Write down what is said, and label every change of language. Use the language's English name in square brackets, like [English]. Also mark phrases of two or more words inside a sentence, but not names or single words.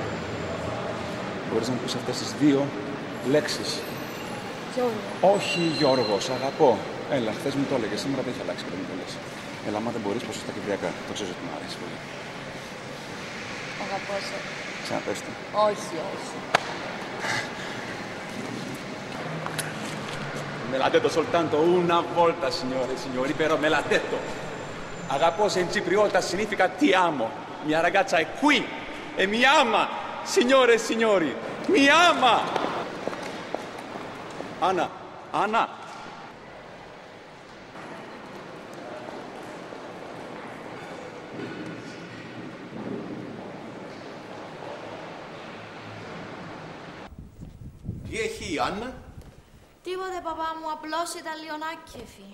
[Greek] Μπορείς να μου πεις αυτές τις 2 λέξεις. Γιώργο. Όχι, Γιώργο, σ' αγαπώ. Έλα, χθες μου το έλεγες, σήμερα δεν έχει αλλάξει και δεν μου το λες. Έλα, άμα δεν μπορείς, πως στα κυπριακά. Το ξέρω ότι μου αρέσει πολύ. Αγαπώ σε. Ξαναπες το. Όχι, όχι. [Italian] Me l'ha detto soltanto una volta, signore e signori, però me l'ha detto. [Greek] Αγαπώ σε [Italian] in cipriota significa ti amo. Mia ragazza è qui e mi ama, signore e signori. Mi ama! Anna, Anna. [Greek] Τι έχει η Άννα? Τίποτε, παπά μου, απλώς ήταν λιονάκεφη.